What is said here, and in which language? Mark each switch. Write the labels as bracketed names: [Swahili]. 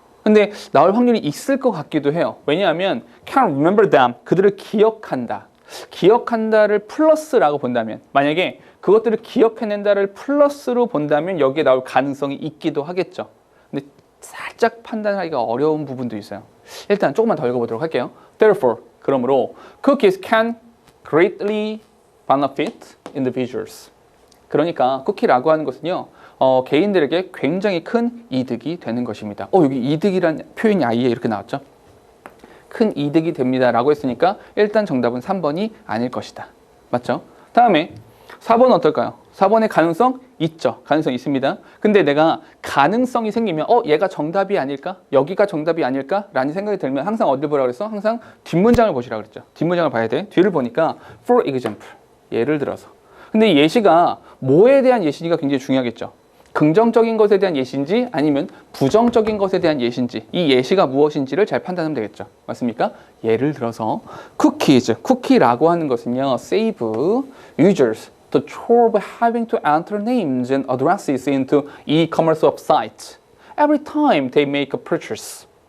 [Korean] 근데 나올 확률이 있을 것 같기도 해요. 왜냐하면 [English] can remember them, [Korean] 그들을 기억한다. 기억한다를 플러스라고 본다면, 만약에 그것들을 기억해낸다를 플러스로 본다면 여기에 나올 가능성이 있기도 하겠죠. 근데 살짝 판단하기가 어려운 부분도 있어요. 일단 조금만 더 읽어보도록 할게요. [English] Therefore, [Korean] 그러므로 [English] cookies can greatly benefit individuals. [Korean] 그러니까 쿠키라고 하는 것은요, 개인들에게 굉장히 큰 이득이 되는 것입니다. 여기 이득이란 표현이 아예 이렇게 나왔죠. 큰 이득이 됩니다 라고 했으니까 일단 정답은 3번이 아닐 것이다. 맞죠? 다음에 4번은 어떨까요? 4번의 가능성 있죠. 가능성 있습니다. 근데 내가 가능성이 생기면 얘가 정답이 아닐까? 여기가 정답이 아닐까? 라는 생각이 들면 항상 어딜 보라고 그랬어? 항상 뒷문장을 보시라고 그랬죠. 뒷문장을 봐야 돼. 뒤를 보니까 [English] for example, [Korean] 예를 들어서. 근데 이 예시가 뭐에 대한 예시가 굉장히 중요하겠죠. 긍정적인 것에 대한 예시인지 아니면 부정적인 것에 대한 예시인지, 이 예시가 무엇인지를 잘 판단하면 되겠죠. 맞습니까? 예를 들어서 [English] cookies, [Korean] 쿠키라고 하는 것은요, [English] save users the chore of having to enter names and addresses into e-commerce websites every time they make a purchase.